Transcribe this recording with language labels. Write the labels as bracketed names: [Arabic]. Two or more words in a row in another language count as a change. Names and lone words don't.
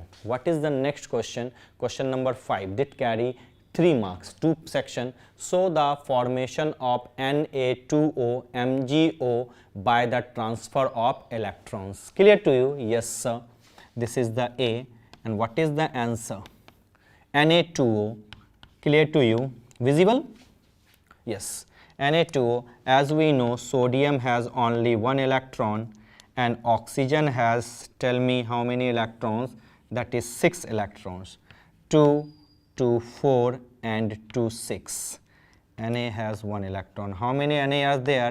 [English] What is the next question? Question number 5. That carry 3 marks, 2 section. So the formation of Na2O MgO by the transfer of electrons. Clear to you? Yes, sir. This is the A. And what is the answer? Na2O. Clear to you? Visible? Yes. Na2O, as we know, sodium has only 1 electron and oxygen has, tell me how many electrons? That is 6 electrons. 2, 2, 4 and 2, 6. Na has 1 electron. How many Na are there?